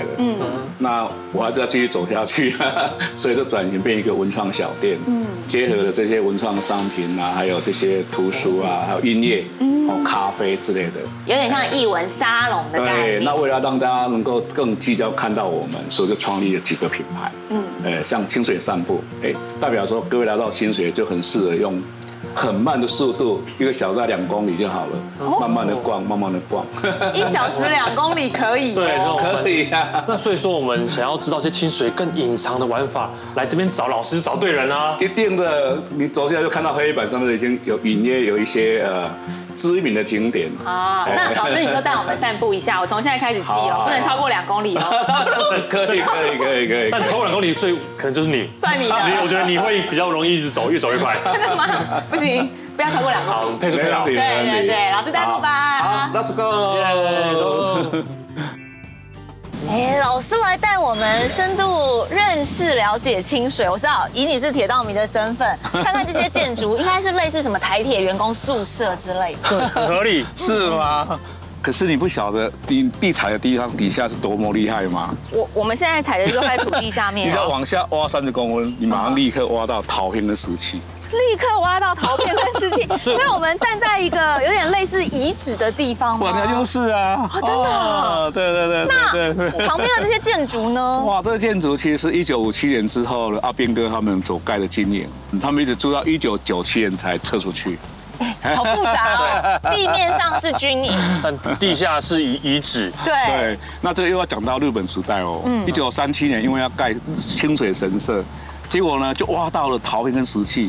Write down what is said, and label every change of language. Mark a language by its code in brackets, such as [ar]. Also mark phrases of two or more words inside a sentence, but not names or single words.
[zh] 那我還是要繼續走下去，所以就轉型變一個文創小店。結合了這些文創商品啊，還有這些圖書啊，還有音樂、咖啡之類的，有點像藝文沙龍的概念。對，那為了讓大家能夠更聚焦看到我們，所以就創立了幾個品牌。像清水散步，代表說各位來到清水就很適合用很慢的速度，1個小時2公里就好了，慢慢的逛，慢慢的逛。 1小時2公里可以？对，可以啊。那所以說，我们想要知道一些清水更隱藏的玩法，來這邊找老師找對人啊。一定的，你走進來就看到黑板上面已經有隱約有一些知名的景點。好，那老師你就帶我們散步一下，我從現在開始記哦，不能超過2公里哦。可以。但超過2公里最可能就是你，算你的。我覺得你會比較容易一直走，越走越快。真的嗎？不行，不要超過2公里。好，配速配好。對，老師帶路吧。 [en] 好 ，Let's go。 [zh] 老師來帶我們深度認識了解清水。我知道，以你是鐵道迷的身份，看看這些建築，應該是類似什麼台鐵員工宿舍之類的。對，很合理，是嗎？可是你不曉得地踩的地方底下是多麼厲害嗎？我們現在踩的這塊土地下面，你只要往下挖30公分，你馬上立刻挖到陶片的石器。立刻挖到陶片跟石器，所以我們站在一个有點類似遺址的地方嗎？哇，那就是啊！真的？對。那旁邊的這些建築呢？哇，這個建築其實是1957年之後阿兵哥他們所蓋的經驗，他們一直住到1997年才撤出去。好複雜哦！地面上是軍營，但地下是遺址。對。那這個又要講到日本時代哦。1937年因為要蓋清水神社，結果呢就挖到了陶片跟石器。